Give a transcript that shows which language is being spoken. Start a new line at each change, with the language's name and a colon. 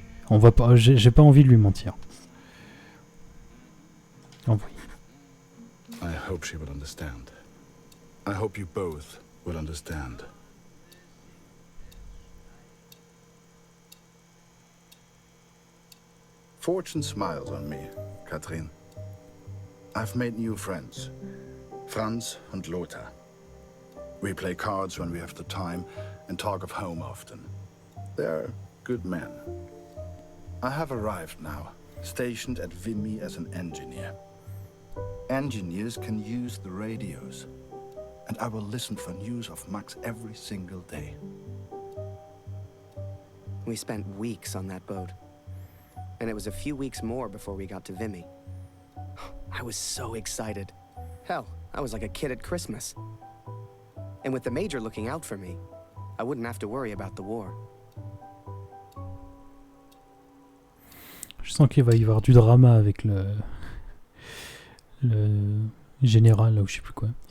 French: On va pas. J'ai pas envie de lui mentir. Envoyé.
English: I hope she will understand. I hope you both will understand. Fortune smiles on me, Katrin. I've made new friends. Franz and Lothar. We play cards when we have the time and talk of home often. They're good men. I have arrived now, stationed at Vimy as an engineer. Engineers can use the radios, and I will listen for news of Max every single day. We spent weeks on that boat. And it was a few weeks more before we got to Vimy. I was so excited. Hell, I was like a kid at Christmas. And with the Major looking out for me, I wouldn't have to worry about the war.
French: Je sens qu'il va y avoir du drama avec le général, là, ou je sais plus quoi.